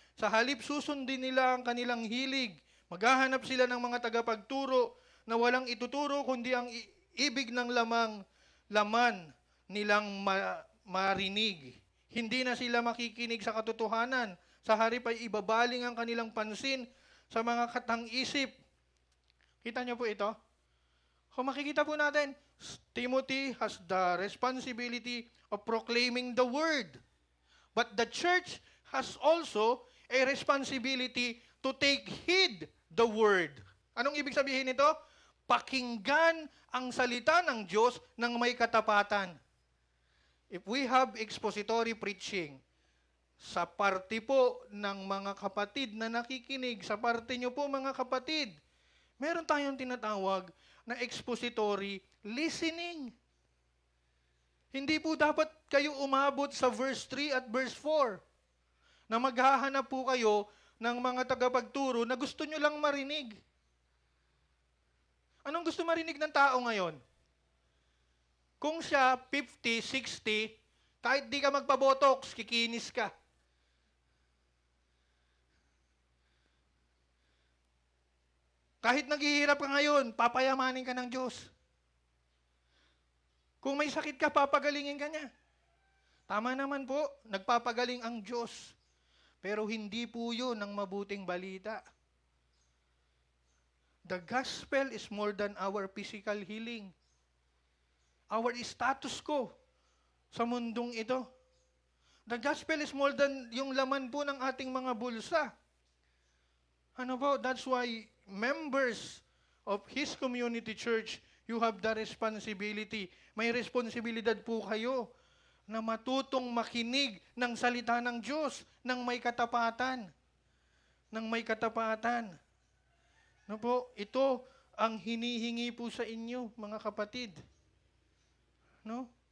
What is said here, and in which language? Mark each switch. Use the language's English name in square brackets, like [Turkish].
[Filipino] Sa halip susundin nila ang kanilang hilig. Maghahanap sila ng mga tagapagturo na walang ituturo kundi ang ibig ng laman nilang marinig. Hindi na sila makikinig sa katotohanan. Sa harip ay ibabaling ang kanilang pansin sa mga katang-isip. Kita niyo po ito? Kung makikita po natin, [English] Timothy has the responsibility of proclaiming the word. But the church has also a responsibility to take heed the word. [Filipino] Anong ibig sabihin nito? Pakinggan ang salita ng Diyos ng may katapatan. [English] If we have expository preaching, [Filipino] sa parte po ng mga kapatid na nakikinig, sa parte nyo po mga kapatid, meron tayong tinatawag na expository listening. Hindi po dapat kayo umabot sa verse 3 at verse 4 na maghahanap po kayo ng mga tagapagturo na gusto nyo lang marinig. Anong gusto marinig ng tao ngayon? Kung siya 50, 60, kahit di ka magpabotox, kikinis ka. Kahit naghihirap ka ngayon, papayamanin ka ng Diyos. Kung may sakit ka, papagalingin ka niya. Tama naman po, nagpapagaling ang Diyos. Pero hindi po yun ang mabuting balita. [English] The gospel is more than our physical healing. Our status quo [Filipino] sa mundong ito. [English] The gospel is more than [Filipino] yung laman po ng ating mga bulsa. Ano po? [English] That's why members of His community church, you have the responsibility. [Filipino] May responsibilidad po kayo na matutong makinig ng salita ng Diyos ng may katapatan. Ng may katapatan. No po, ito ang hinihingi po sa inyo, mga kapatid. No?